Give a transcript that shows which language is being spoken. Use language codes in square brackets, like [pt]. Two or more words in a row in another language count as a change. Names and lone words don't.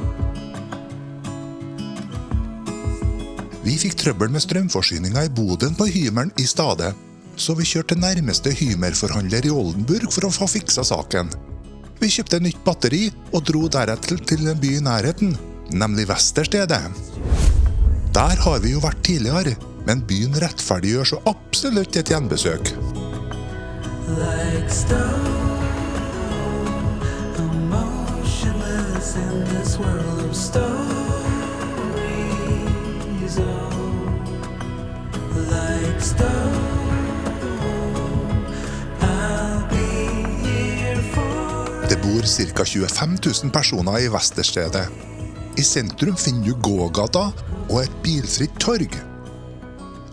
[no] Vi fikk trøbbel med strømforsyningen i boden på Hymern i Stade, så vi kjørte til nærmeste Hymer-forhandler i Oldenburg for å få fiksa saken. Vi kjøpte nytt batteri og dro deretter til en by i nærheten, nemlig Westerstede. Der har vi jo vært tidligere, men byen rettferdiggjør så absolutt et gjenbesøk. [en] Like stone, emotionless in this world of stories. Oh, like stone, I'll be here for. [no] Det bor ca. 25 000 personer i Westerstede. I sentrum finner du gågata og et bilfritt torg.